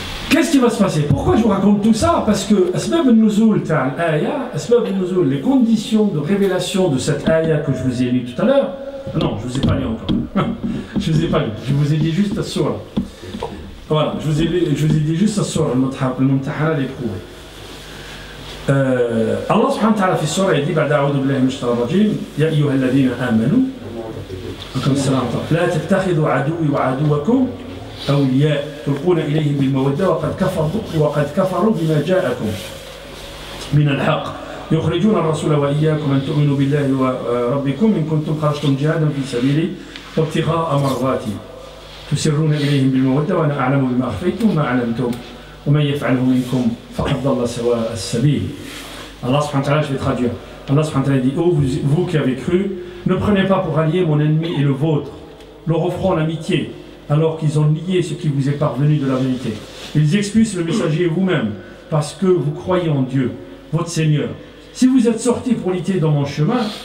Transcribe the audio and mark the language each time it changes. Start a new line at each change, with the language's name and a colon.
French: Qu'est-ce qui va se passer? Pourquoi je vous raconte tout ça? Parce que Asbab al-Nuzul ta'al aya, Asbab al-Nuzul, les conditions de révélation de cette aya que je vous ai lu tout à l'heure. Non, je ne vous ai pas lu encore. Je ne vous ai pas lu. Je vous ai dit juste la surah. Voilà, je vous ai dit juste la surah, le Mumtahana l'éprouvé.
Arabic: Allah subhanahu wa ta'ala في السورة يدي بعد أعوذ بالله من الشيطان الرجيم يا أيها الذين آمنوا لا تتخذوا عدوي وعدوكم أولياء تلقون إليهم بالمودة وقد كفروا بما جاءكم من الحق يخرجون الرسول وإياكم أن تؤمنوا بالله وربكم إن كنتم خرجتم جهادا في سبيلي وابتغاء مرضاتي تسرون إليهم بالمودة وأنا أعلم بما أخفيتم وما أعلمتم ومن يفعله منكم فقد ضل سواء السبيل.
French: Allah subhanahu wa ta'ala, je vais traduire. Allah subhanahu wa ta'ala dit, oh vous qui avez cru, ne prenez pas pour allié mon ennemi et le vôtre, leur offrant l'amitié, alors qu'ils ont nié ce qui vous est parvenu de la vérité. Ils expulsent le messager vous-même, parce que vous croyez en Dieu, votre Seigneur. Si vous êtes sortis pour lutter dans mon chemin,